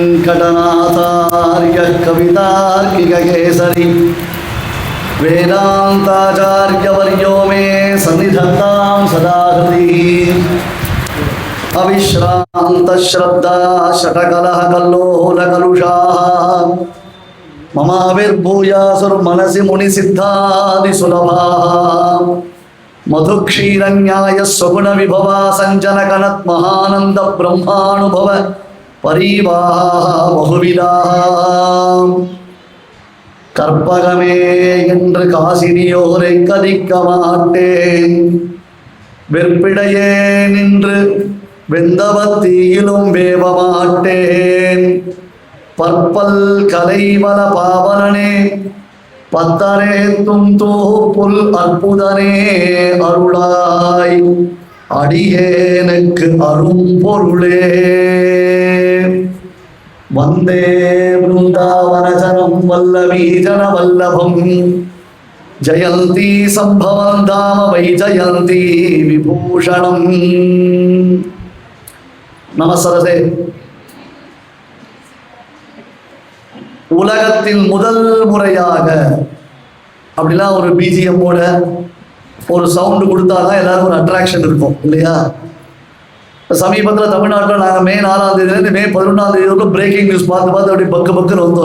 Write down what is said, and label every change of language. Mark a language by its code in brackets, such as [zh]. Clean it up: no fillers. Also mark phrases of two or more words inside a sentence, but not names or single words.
[sa] वेंकटनाथार्य कवितार्किककेसरी वेदांताचार्यवर्यो मे सन्निधत्तां सदा हृदि अविश्रान्तश्रद्धा शतकलहकल्लोलकलुषाः ममाविर्भूयासुर्मनसि मुनिसिद्धादिसुलभाः मधुक्षीरन्यायस्वगुणविभवा सञ्जनकनत् महानन्दब्रह्मानुभव परिवाः बहुविधाः [ta] கற்பகமே என்று காசினியோரை கதிக்க மாட்டேன் வெற்பிடையே நின்று வெந்தவத்தீயிலும் வேவ மாட்டேன் பற்பல் கலைவல பாவனனே பத்தரே துந்தூ புல் அற்புதனே அருளாய் அடியேனுக்கு அரும் பொருளே [sa] वंदे वृंदावनजनं वल्लवीजन वल्लभं जयन्ती संभवं धाम वै जयन्ती विभूषणं நமஸ்தே. [ta] உலகத்தில் முதல் முறையாக அப்படிலாம் ஒரு பிஜிஎம் போட ஒரு சவுண்டு கொடுத்தாதான் எல்லாரும் ஒரு அட்ராக்ஷன் இருக்கும் இல்லையா? சமீபத்தில் தமிழ்நாட்டில் நாங்கள் மே 4ஆம் தேதியிலேருந்து மே 11ஆம் தேதி வரைக்கும் [en] breaking news [ta] பார்த்து அப்படி பக்குன்னு வந்தோம்.